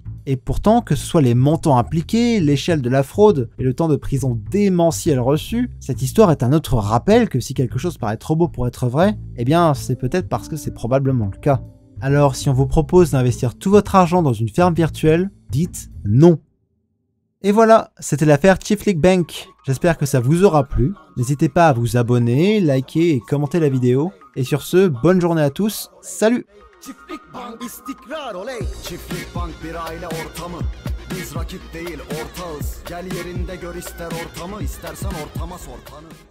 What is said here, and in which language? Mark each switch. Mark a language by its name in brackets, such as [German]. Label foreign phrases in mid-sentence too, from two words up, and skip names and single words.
[French] Et pourtant, que ce soit les montants impliqués, l'échelle de la fraude et le temps de prison démentiel reçu, cette histoire est un autre rappel que si quelque chose paraît trop beau pour être vrai, eh bien c'est peut-être parce que c'est probablement le cas. Alors si on vous propose d'investir tout votre argent dans une ferme virtuelle, dites non. Et voilà, c'était l'affaire Chiflik Bank. J'espère que ça vous aura plu. N'hésitez pas à vous abonner, liker et commenter la vidéo. Et sur ce, bonne journée à tous, salut! [Turkish] Çiftlik Bank istikrar oley. Çiftlik Bank bir aile ortamı. Biz rakip değil ortağız. Gel yerinde gör ister ortamı, istersen ortama sor tanı.